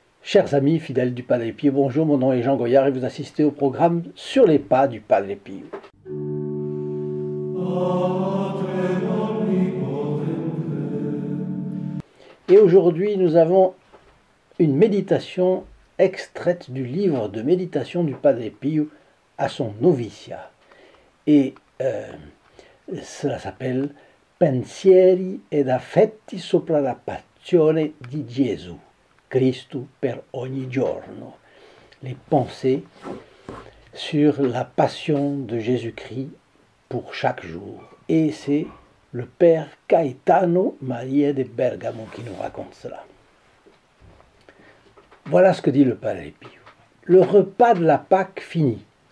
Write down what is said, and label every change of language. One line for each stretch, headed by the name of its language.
French: Chers amis fidèles du Padre Pio, bonjour, mon nom est Jean Goyard et vous assistez au programme Sur les pas du Padre Pio. Et aujourd'hui, nous avons une méditation extraite du livre de méditation du Padre Pio à son noviciat. Et cela s'appelle
Italian: Pensieri ed affetti sopra la passione di Gesù, Cristo per ogni giorno.
French: Les pensées sur la passion de Jésus-Christ pour chaque jour. Et c'est le père Gaetano Maria de Bergamo qui nous raconte cela. Voilà ce que dit le Padre Pio. Le repas de la Pâque fini.